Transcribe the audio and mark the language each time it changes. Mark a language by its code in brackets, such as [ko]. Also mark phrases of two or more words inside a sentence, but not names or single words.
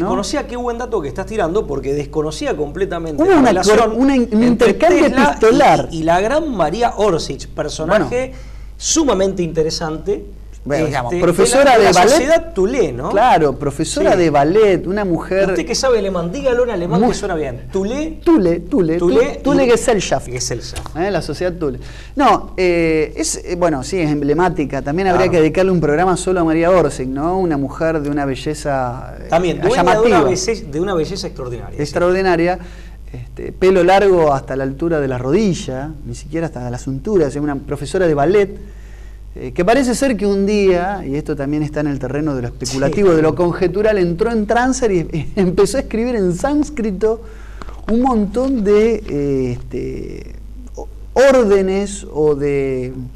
[es] desconocía, qué buen dato que estás tirando, porque desconocía completamente Hubo la una relación un entre intercambio Tesla epistolar. y la gran María Orsic, personaje sumamente interesante. Bueno, digamos, profesora de de la ballet. Sociedad Tulé, ¿no? Claro, profesora de ballet, una mujer. Usted que sabe alemán, dígalo en alemán que suena bien. Tulé. [de] Thule Gesellschaft. [es] Gesellschaft. La sociedad Thule. No, bueno, sí, es emblemática. También habría que dedicarle un programa solo a María Orsic, ¿no? Una mujer de una belleza también, dueña llamativa. de una belleza extraordinaria. Extraordinaria. Pelo largo hasta la altura de la rodilla, ni siquiera hasta la cintura, una profesora de ballet, que parece ser que un día, y esto también está en el terreno de lo especulativo, de lo conjetural, entró en trance y empezó a escribir en sánscrito un montón de órdenes o de...